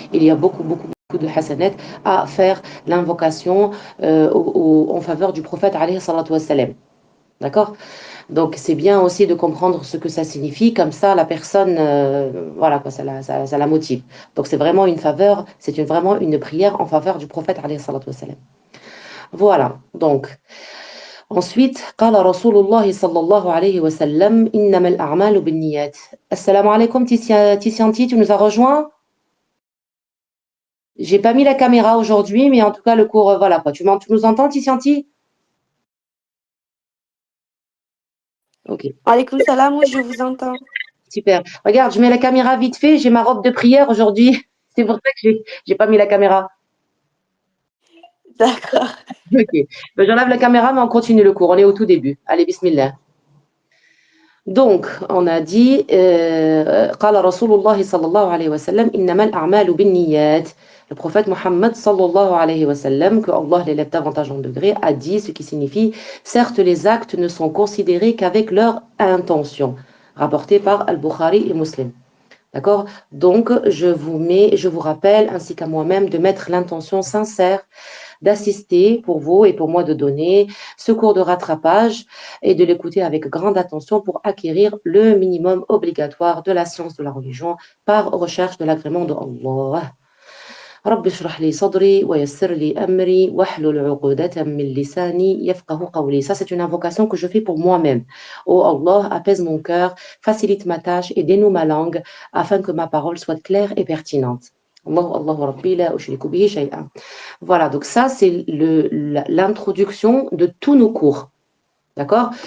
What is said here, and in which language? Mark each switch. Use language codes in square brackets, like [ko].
[fr] Il y a beaucoup, beaucoup, beaucoup de hasanat à faire l'invocation en faveur du prophète alayhi salatu wa sallam. D'accord? Donc, c'est bien aussi de comprendre ce que ça signifie, comme ça, la personne, voilà, quoi, ça la motive. Donc, c'est vraiment une faveur, vraiment une prière en faveur du prophète alayhi salatu wa sallam. Voilà, donc. [ar] Ensuite, قال رسول الله صلى الله عليه وسلم إنما الأعمال بالنيات. [fr] Assalamu alaikum Tissianti, tu nous as rejoint? J'ai pas mis la caméra aujourd'hui, mais en tout cas le cours, voilà quoi. Tu nous entends Tissianti? Ok, Alaykoum salam, oui, je vous entends. super. Regarde, je mets la caméra vite fait, j'ai ma robe de prière aujourd'hui. C'est pour ça que j'ai pas mis la caméra. D'accord. Ok, ben, j'enlève la caméra, mais on continue le cours. On est au tout début. Allez, bismillah. [ar] Donc, on a dit, قال رسول الله صلى الله عليه وسلم إنما الأعمال بالنيات. [fr] Le prophète Mohammed sallallahu alayhi wa sallam, que Allah l'élève davantage en degré, a dit ce qui signifie certes les actes ne sont considérés qu'avec leur intention, rapporté par Al-Bukhari et Muslim. D'accord? Donc, je vous rappelle, ainsi qu'à moi-même, de mettre l'intention sincère d'assister pour vous et pour moi de donner ce cours de rattrapage et de l'écouter avec grande attention pour acquérir le minimum obligatoire de la science de la religion par recherche de l'agrément de Allah. [ar] رب اشرح لي صدري ويسر لي أمري واحلل عقدة من لساني يفقه قولي. [fr] Ça, c'est une invocation que je fais pour moi-même. Oh Allah, apaise mon cœur, facilite ma tâche et dénoue ma langue afin que ma parole soit claire et pertinente. [ar] Allahu Rabbi la ushriku bihi shay'an. [fr] Voilà, donc ça, c'est l'introduction de tous nos cours. D'accord?